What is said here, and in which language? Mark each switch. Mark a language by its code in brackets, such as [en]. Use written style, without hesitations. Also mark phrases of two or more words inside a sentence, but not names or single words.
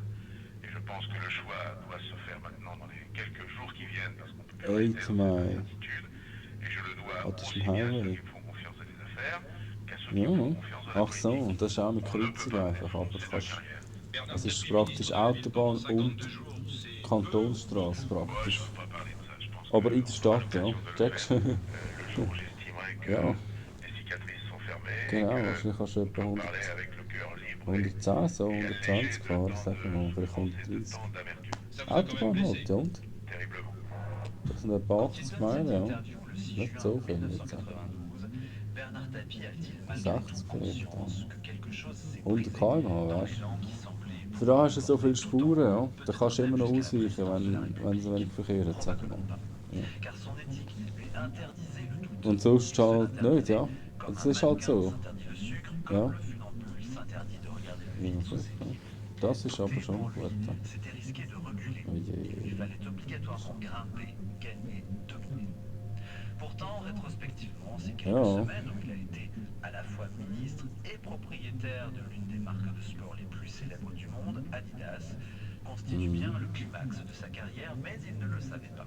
[fr] Et je pense que le choix doit se faire maintenant dans les quelques jours qui viennent, parce qu'on peut plus rester dans [gsw] Mile. [fr] cette attitude, et je le dois [gsw] Ah, das ist [fr] aussi [gsw] ein [fr] bien à ceux [gsw] Highway. [fr] qui me font confiance à des affaires, qu'à ceux [gsw] Ja, [fr] qui me [gsw] ja. [fr] font confiance à la [gsw] Ach so, [fr] politique. [gsw] und das ist auch mit Kreuzung einfach, aber du kannst... Es ist praktisch Autobahn und Kantonsstraße praktisch. Aber in der Stadt, ja. Checkst du? [fr] Le jour où j'estimerai que [gsw] Ja, [fr] les cicatrices sont fermées, [gsw] genau, [fr] et que [gsw] wahrscheinlich kannst du etwa [fr] on parler avec le cœur libre [gsw] 110, so 120 fahren, sagen wir mal, vielleicht 130. Autobahn halt, ja, und? [fr] terriblement. [gsw] Das sind etwa 80 Meilen, ja. [fr] Interview le 6 [gsw] Nicht [fr] juin [gsw] so viel, jetzt. [fr] 1992. Bernard Tapie a-t-il malgré [gsw] 60 [fr] tout [gsw] vielleicht, [fr] conscience [gsw] ja. [fr] que quelque chose s'est [gsw] 100 [fr] brisé [gsw] km/h, [fr] dans [gsw] weißt du. [fr] l'élan qui semblait [gsw] Für da hast du so viele Spuren, ja. Da kannst du immer noch ausweichen, wenn es wenig Verkehr hat, sagen wir mal. Ja. [fr] car son éthique lui interdisait le tout. [gsw] Und sonst halt nicht, ja. [fr] Comme [gsw] Das [fr] un [gsw] ist halt [fr] mannequin [gsw] so. [fr] s'interdit le sucre, [gsw] Ja. [fr] comme le funambule s'interdit de regarder le [gsw] Ja, [fr] vide sous ses [gsw] ja. [fr] pieds. [gsw] Das ist aber schon [fr] Pour [gsw] gut. [fr] lui, [gsw] Ja. [fr] c'était risqué de reculer. [gsw] Oh je. [fr] Il lui fallait obligatoirement grimper, gagner, dominer. Pourtant, rétrospectivement, ces quelques [gsw] Ja. [fr] semaines où il a été à la fois ministre et propriétaire de l'une des marques de sport les plus célèbres du monde, Adidas, constituent bien le climax de sa carrière, mais il ne le savait pas.